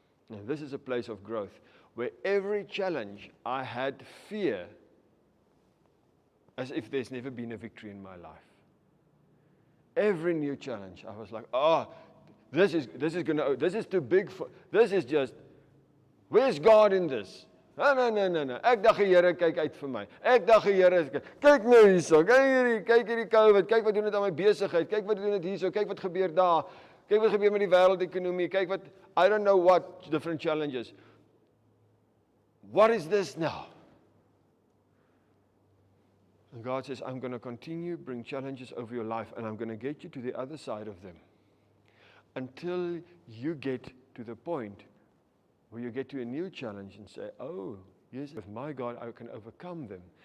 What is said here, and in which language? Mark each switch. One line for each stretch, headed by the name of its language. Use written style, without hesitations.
English: And this is a place of growth, where every challenge I had fear as if there's never been a victory in my life. Every new challenge, I was like, this is too big for, this is just, where's God in this? No.
Afrikaans: Ek dink die Here kyk uit vir my. Ek dink die Here kyk nou hierso. Kyk hierdie COVID, kyk wat doen dit aan my besigheid. Kyk wat doen dit hierso, kyk wat gebeur daar. Kyk wat gebeur met die wêreldekonomie. Kyk wat,
English: I don't know what different challenges. What is this now? And God says, I'm going to continue bring challenges over your life, and I'm going to get you to the other side of them. Until you get to the point where you get to a new challenge and say, oh, yes, with my God, I can overcome them.